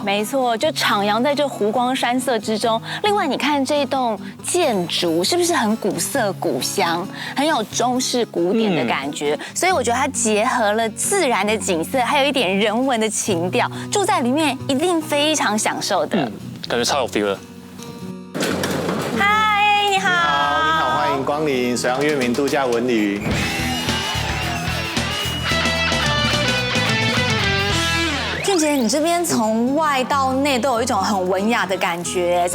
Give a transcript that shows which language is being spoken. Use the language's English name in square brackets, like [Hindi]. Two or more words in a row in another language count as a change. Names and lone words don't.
[Chinese] 沒錯，就徜徉在這湖光山色之中。另外，你看這一棟建築是不是很古色古香，很有中式古典的感覺？所以我覺得它結合了自然的景色，還有一點人文的情調，住在裡面一定非常享受的。感覺超有 feel 了。嗨，你好。你好，歡迎光臨水漾月明度假文旅。俊傑，你這邊從外到內都有一種很文雅的感覺。